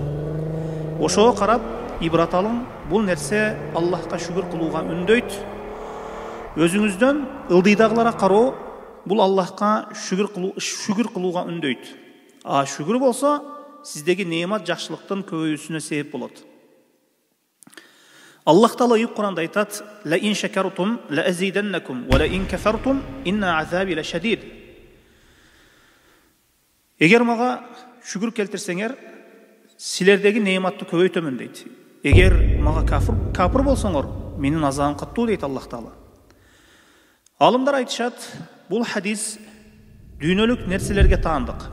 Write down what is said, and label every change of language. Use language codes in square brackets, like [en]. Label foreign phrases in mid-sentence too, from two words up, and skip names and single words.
[ky] Ошого карап ибрат алың, бул нерсе Аллахка шүгүр кылууга үндөйт. Өзүңүздөн ылдыйдагыларга кароо бул Аллахка шүгүр кылууга үндөйт. А шүгүр болсо сиздеги неемат жакшылыктын көбөйүүсүнө себеп болот. Аллах Таала Кур'анда айтат: [ar] "لئن شكرتم لأزيدنكم ولئن كفرتم إن عذابي لشديد." [ky] Эгер мага шүгүр келтирсеңер, силердеги неематты көбөйтөмүн дейт. Эгер мага капыр болсоңор, менин азабым каттуу дейт Аллах Таала. Алымдар айтышат, бул хадис дүйнөлүк нерселерге таандык.